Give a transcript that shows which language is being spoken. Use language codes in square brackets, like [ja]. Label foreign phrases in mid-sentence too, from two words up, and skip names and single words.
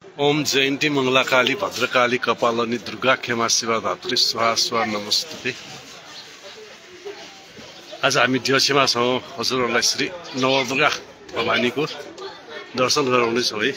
[sa] ओम जयन्ती मंगलाकाली भद्रकाली कपालनी दुर्गा खेमा शिवा धात्री स्वाहा स्वाहा नमस्ते। [ne] आज हामी देउसीमा छौँ। हजुरहरूलाई श्री नवदुर्गा भवानीको दर्शन गराउनेछौँ है।